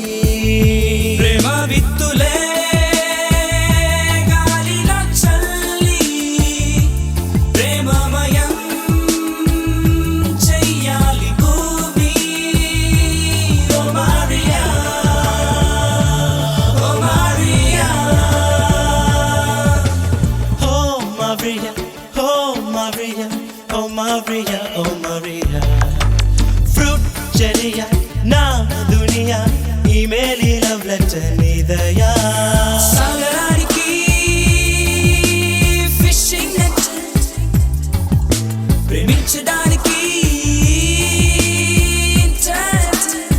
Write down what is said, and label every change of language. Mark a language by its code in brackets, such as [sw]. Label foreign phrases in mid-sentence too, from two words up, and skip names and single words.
[te] ప్రేమ విత్తులే గాలిలో చల్లి ప్రేమమయం చెయ్యాలి భూమి ఓ మారియా ఓ మారియా [en] Oh Maria, oh Maria, oh Maria, oh Maria. Fruit cherry, [te] na dunia, [en] email love letter nidaya. [te] సాగరానికి [en] fishing net [te] ప్రేమించడానికి ఇంటర్నెట్